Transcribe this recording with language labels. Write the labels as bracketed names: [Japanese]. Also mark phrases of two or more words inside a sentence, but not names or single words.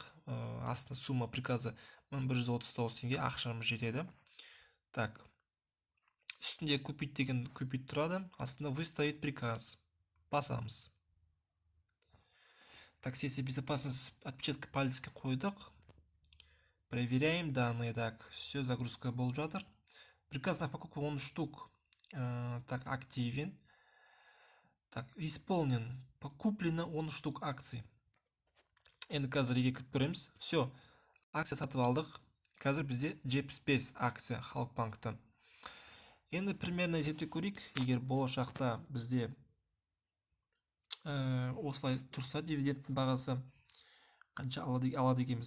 [Kazakh] Астына сумма приказы 1139 теңге ақшамыз жетеді. Үстінде купить деген купить тұрады. [Russian] Астында выставить приказ. [Kazakh] Басамыз. [Russian] Сессия безопасность отпечатка пальцке қойдық. Проверяем данные. Все, [Kazakh] загрузка болып жатыр. [Russian] Приказ на покупку 10 штук. Активен. Исполнен. Куплено 10 штук акций. [Kazakh] Енді қазір кіріп көреміз. Все, акция сатып алдық. Қазір бізде 75 акция Халық банктан. Енді примерно есептеп көрейік. Егер болашақта бізде осылай тұрса дивидендтің бағасы қанша алады екенбіз.